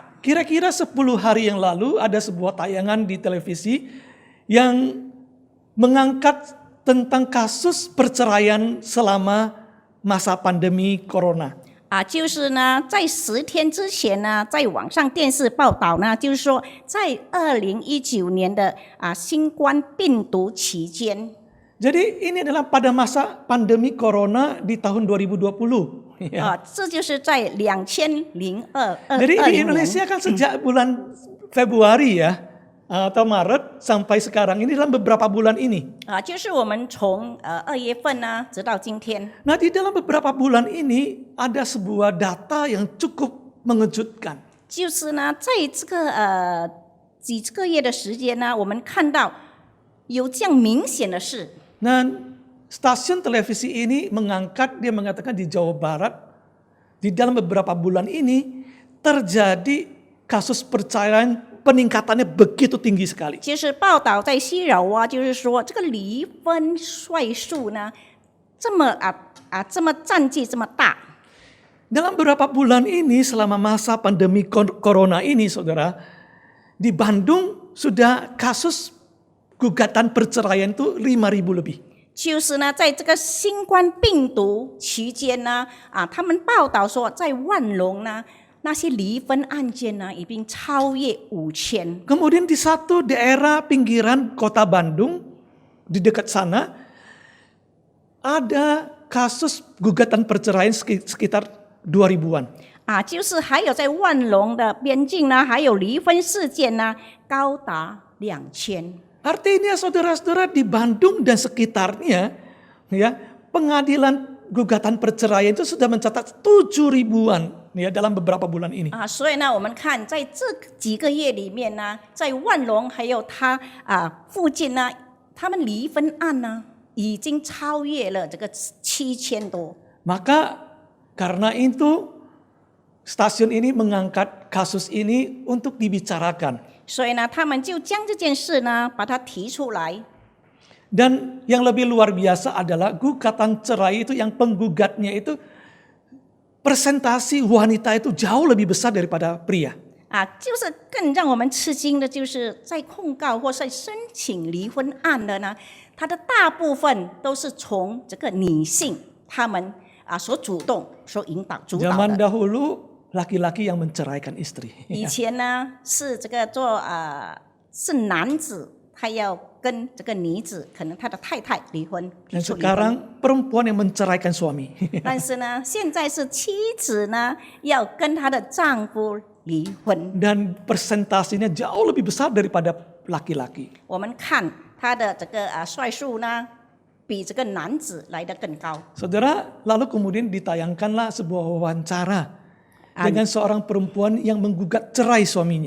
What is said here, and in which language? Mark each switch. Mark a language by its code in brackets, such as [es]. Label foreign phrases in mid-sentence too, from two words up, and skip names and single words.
[id] Kira-kira 10 hari yang lalu ada sebuah tayangan di televisi yang mengangkat tentang kasus perceraian selama masa pandemi corona. [zh] 就是呢，在10天之前呢，在网上电视报道呢，就是说，在2019年的新冠病毒期间， [id] Jadi ini adalah pada masa pandemi corona di tahun 2020. Ya. [zh] 这就是在2020 [id] Jadi di Indonesia kan sejak bulan Februari ya, atau Maret sampai sekarang ini dalam beberapa bulan ini. [zh] 就是我们从2月份呢，直到今天。 [id] Nah di dalam beberapa bulan ini ada sebuah data yang cukup mengejutkan. [zh] 就是呢，在这个几个月的时间呢，我们看到有这样明显的事。 [id] Nah stasiun televisi ini dia mengatakan di Jawa Barat, di dalam beberapa bulan ini terjadi kasus perceraian peningkatannya begitu tinggi sekali. [zh] 就是报道在西柔就是说这个离婚率数呢，这么占据这么大。 [id] Dalam beberapa bulan ini selama masa pandemi corona ini, saudara, di Bandung sudah kasus gugatan perceraian itu 5.000 lebih. [zh] 就是呢，在这个新冠病毒期间呢，他们报道说，在万隆呢，那些离婚案件呢，已经超越5000。 [id] Kemudian di satu daerah pinggiran kota Bandung, di dekat sana, ada kasus gugatan perceraian sekitar 2000-an. [zh] 就是还有在万隆的边境呢，还有离婚事件呢，高达2000。 [id] Artinya saudara-saudara di Bandung dan sekitarnya, ya pengadilan gugatan perceraian itu sudah mencatat 7.000-an ya dalam beberapa bulan ini. [zh] 所以呢，我们看在这几个月里面呢，在万隆还有它附近呢，他们离婚案呢，已经超越了这个7000多。 [id] Maka karena itu stasiun ini mengangkat kasus ini untuk dibicarakan. [zh] 所以呢，他们就将这件事呢，把它提出来。 [id] Dan yang lebih luar biasa adalah gugatan cerai itu yang penggugatnya itu persentasi wanita itu jauh lebih besar daripada pria. [zh] 就是更让我们吃惊的，就是在控告或是申请离婚案的呢，它的大部分都是从这个女性她们所主动、所引导、主导 [id] Zaman [zh] 的。 [id] dahulu laki-laki yang menceraikan istri. [zh] 以前呢是这个是男子，他要跟这个女子，可能他的太太离婚，提 [id] Dan [zh] 出离婚。 [id] sekarang perempuan yang menceraikan suami. [zh] 但是呢，现在是妻子呢要跟她的丈夫离婚。 [id] Dan persentasenya jauh lebih besar daripada laki-laki. [zh] 我们看他的这个帅数呢，比这个男子来得更高。 [id] Saudara, lalu kemudian ditayangkanlah sebuah wawancara dengan seorang perempuan yang menggugat cerai suaminya.